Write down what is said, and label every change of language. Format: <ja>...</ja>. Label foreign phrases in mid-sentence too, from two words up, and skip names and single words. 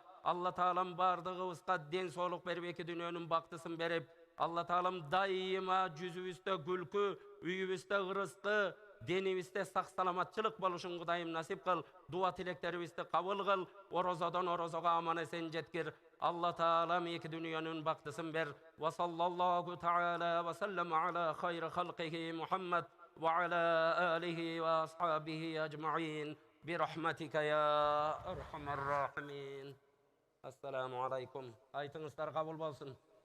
<ky>Алла Таалам бардыгыбызга ден соолук берип, эки дүйнөнүн бактысын берип, Алла Таалам дайыма жүзүбүздө күлкү, үйүбүздө ырыскы, денибизде сак саламатчылык болушун Кудайым насип кыл. Дуа тилектерибизди кабыл кыл. Орозодон орозого аман эсен жеткир. Алла Таалам эки дүйнөнүн бактысын бер.</ky> <ar>وصلى الله تعالى وسلم على خير خلقه محمد وعلى آله وأصحابه أجمعين. برحمتك يا أرحم الراحمين. السلام عليكم.</ar> <ky>Айтыңыздар кабыл болсун.</ky>